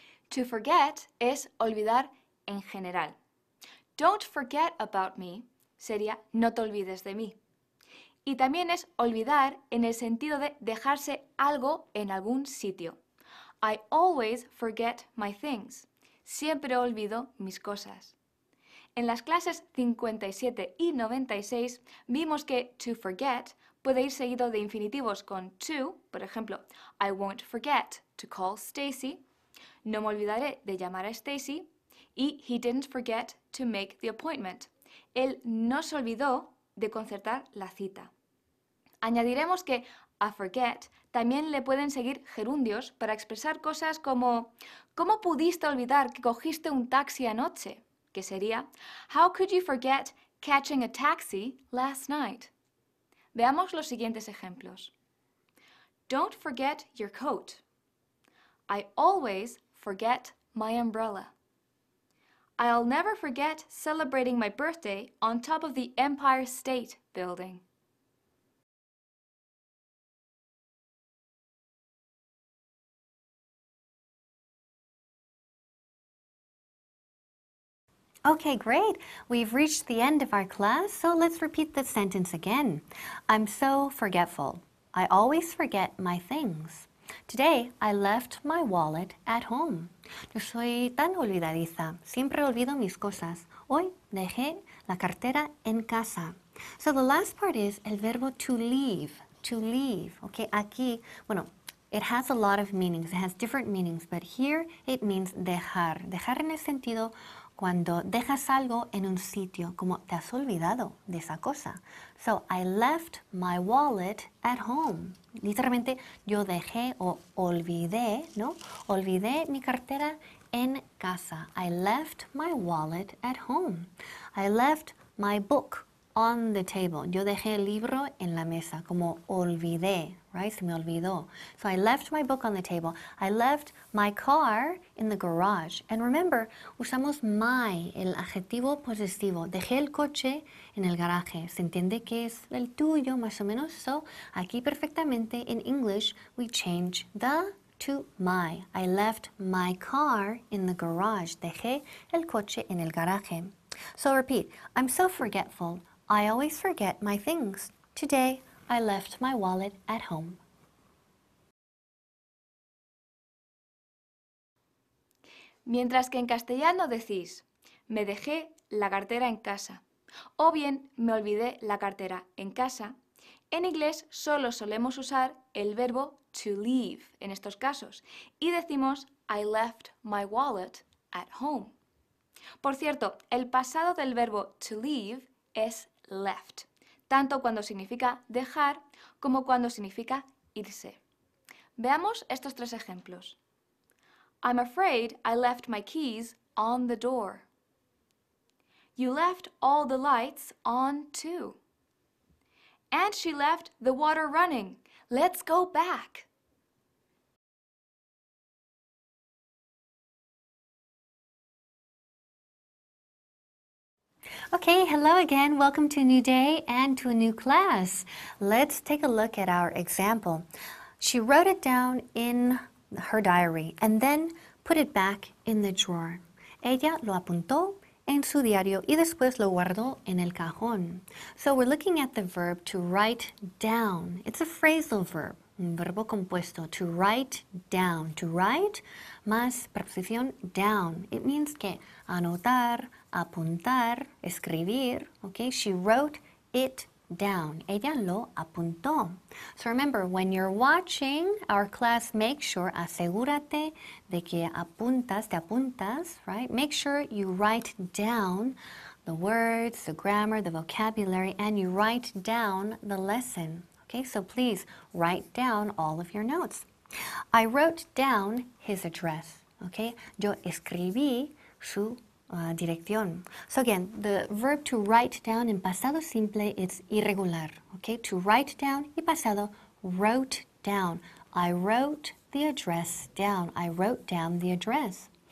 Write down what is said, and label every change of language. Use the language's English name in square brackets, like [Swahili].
[Spanish] To forget es olvidar en general. [English] Don't forget about me [Spanish] sería no te olvides de mí. Y también es olvidar en el sentido de dejarse algo en algún sitio. [English] I always forget my things. [Spanish] Siempre olvido mis cosas. En las clases 57 y 96 vimos que to forget puede ir seguido de infinitivos con to, por ejemplo, [English] I won't forget to call Stacy, [Spanish] no me olvidaré de llamar a Stacy, y [English] he didn't forget to make the appointment. [Spanish] Él no se olvidó de concertar la cita. Añadiremos que a forget también le pueden seguir gerundios para expresar cosas como ¿cómo pudiste olvidar que cogiste un taxi anoche? Que sería [English] How could you forget catching a taxi last night? [Spanish] Veamos los siguientes ejemplos. [English] Don't forget your coat. I always forget my umbrella. I'll never forget celebrating my birthday on top of the Empire State Building. Okay, great. We've reached the end of our class, so let's repeat the sentence again. I'm so forgetful. I always forget my things. Today, I left my wallet at home. [Spanish] Yo soy tan olvidadiza. Siempre olvido mis cosas. Hoy dejé la cartera en casa. [English] So the last part is [Spanish] el verbo [English] to leave. To leave. Okay, [Spanish] aquí, bueno, [English] it has a lot of meanings. It has different meanings, but here it means dejar. [Spanish] Dejar en el sentido cuando dejas algo en un sitio, como te has olvidado de esa cosa. [English] So, I left my wallet at home. [Spanish] Literalmente, yo dejé o olvidé, ¿no? Olvidé mi cartera en casa. [English] I left my wallet at home. I left my book on the table. [Spanish] Yo dejé el libro en la mesa, como olvidé, right? Se me olvidó. [English] So I left my book on the table. I left my car in the garage. And remember, [Spanish] usamos my, el adjetivo posesivo. Dejé el coche en el garaje. ¿Se entiende que es el tuyo, más o menos? [English] So, [Spanish] aquí perfectamente, [English] in English, we change the to my. I left my car in the garage. [Spanish] Dejé el coche en el garaje. [English] So repeat, I'm so forgetful. I always forget my things. Today, I left my wallet at home. [Spanish] Mientras que en castellano decís, me dejé la cartera en casa, o bien me olvidé la cartera en casa, en inglés solo solemos usar el verbo to leave en estos casos y decimos [English] I left my wallet at home. [Spanish] Por cierto, el pasado del verbo to leave es left, tanto cuando significa dejar como cuando significa irse. Veamos estos tres ejemplos. [English] I'm afraid I left my keys on the door. You left all the lights on too. And she left the water running. Let's go back. Okay, hello again. Welcome to a new day and to a new class. Let's take a look at our example. She wrote it down in her diary and then put it back in the drawer. [Spanish] Ella lo apuntó en su diario y después lo guardó en el cajón. [English] So we're looking at the verb to write down. It's a phrasal verb, [Spanish] un verbo compuesto, [English] to write down. To write [Spanish] más preposición [English] down. It means [Spanish] que anotar, apuntar, escribir, okay? [English] She wrote it down. [Spanish] Ella lo apuntó. [English] So remember, when you're watching our class, make sure, [Spanish] asegúrate de que te apuntas, [English] right? Make sure you write down the words, the grammar, the vocabulary, and you write down the lesson. Okay, so please write down all of your notes. I wrote down his address. [Spanish] Okay, yo escribí su dirección. [English] So again, the verb to write down in [Spanish] pasado simple, [English] it's irregular. Okay, to write down [Spanish] y pasado [English] wrote down. I wrote the address down. I wrote down the address.